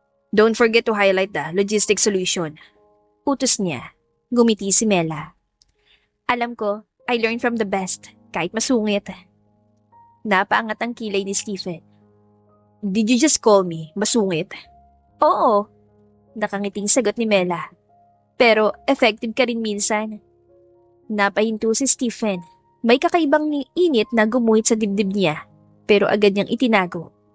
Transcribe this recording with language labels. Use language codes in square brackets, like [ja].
[en] Don't forget to highlight the logistic solution. [tl] Utos niya. Gumiti si Mela. Alam ko, [en] I learned from the best, [tl] kahit masungit. Napaangat ang kilay ni Stephen. [en] Did you just call me masungit? [tl] Oo, nakangiting sagot ni Mela. Pero effective ka rin minsan. Napahinto si Stephen. May kakaibang init na gumuhit sa dibdib niya, pero agad niyang itinago.